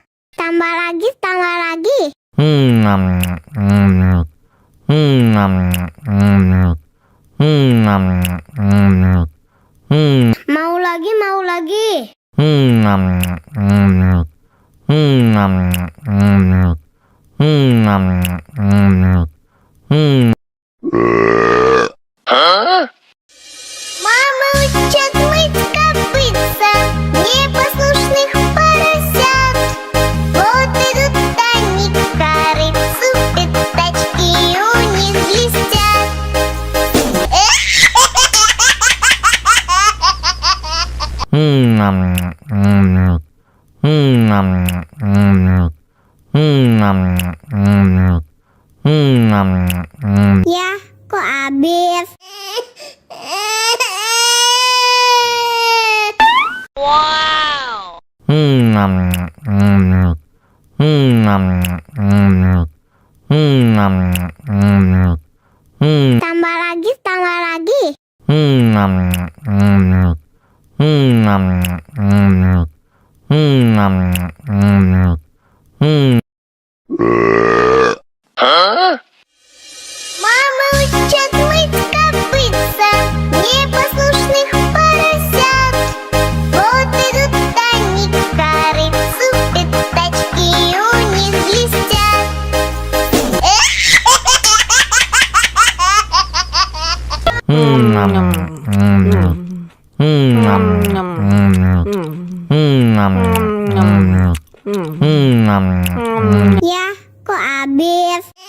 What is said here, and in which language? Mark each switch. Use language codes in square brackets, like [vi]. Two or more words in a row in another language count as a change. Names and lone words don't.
[id] Tambah lagi, tambah lagi. Mau lagi, mau lagi. [ru] Мама учат мыть копытца непослушных поросят. Вот идут они к корыцу, пятачки у них блестят. [id] Ya, kok habis? Wow. Tambah lagi, tambah lagi. [ru] Мама учат мыть копытца непослушных поросят. Вот идут они к корыцу, пятачки у них блестят. [id] Ya, kok habis?